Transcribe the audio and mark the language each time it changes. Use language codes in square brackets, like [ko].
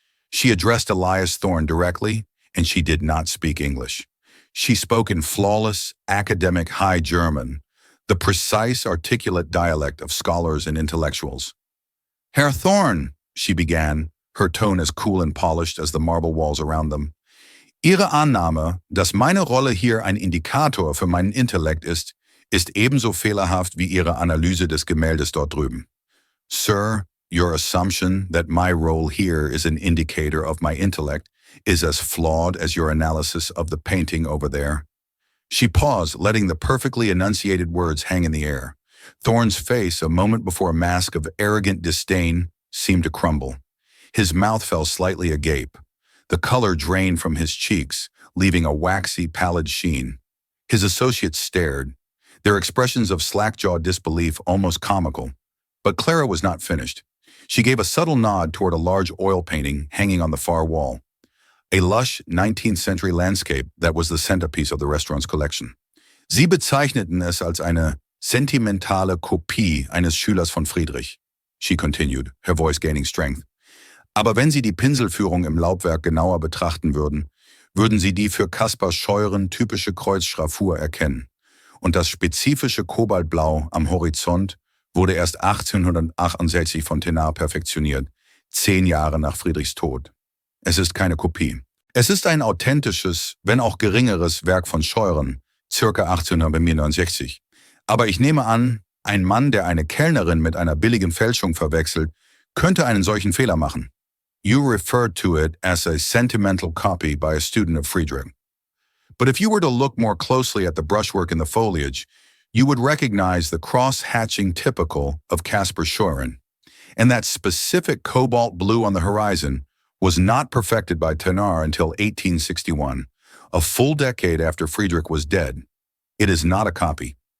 [en] She addressed Elias Thorne directly, and she did not speak English. She spoke in flawless, academic High German, the precise, articulate dialect of scholars and intellectuals. "Herr Thorne," she began, her tone as cool and polished as the marble walls around them. [de] "Ihre Annahme, dass meine Rolle hier ein Indikator für meinen Intellekt ist ebenso fehlerhaft wie Ihre Analyse des Gemäldes dort drüben. [en] Sir, your assumption that my role here is an indicator of my intellect is as flawed as your analysis of the painting over there." She paused, letting the perfectly enunciated words hang in the air. Thorne's face, a moment before a mask of arrogant disdain, seemed to crumble. His mouth fell slightly agape. The color drained from his cheeks, leaving a waxy, pallid sheen. His associates stared, their expressions of slack-jawed disbelief almost comical. But Clara was not finished. She gave a subtle nod toward a large oil painting hanging on the far wall, a lush 19th century landscape that was the centerpiece of the restaurant's collection. [de] Sie bezeichneten es als eine sentimentale Kopie eines Schülers von Friedrich, [en] she continued, her voice gaining strength. [de] Aber wenn Sie die Pinselführung im Laubwerk genauer betrachten würden, würden Sie die für Caspar Scheuren typische Kreuzschraffur erkennen. Und das spezifische Kobaltblau am Horizont wurde erst 1868 von Thénard perfektioniert, 10 Jahre nach Friedrichs Tod. Es ist keine Kopie. Es ist ein authentisches, wenn auch geringeres Werk von Scheuren, circa 1869. Aber ich nehme an, ein Mann, der eine Kellnerin mit einer billigen Fälschung verwechselt, könnte einen solchen Fehler machen. [en] You referred to it as a sentimental copy by a student of Friedrich. But if you were to look more closely at the brushwork in the foliage, you would recognize the cross-hatching typical of Caspar Scheuren. And that specific cobalt blue on the horizon was not perfected by Thénard until 1861, a full decade after Friedrich was dead. It is not a copy.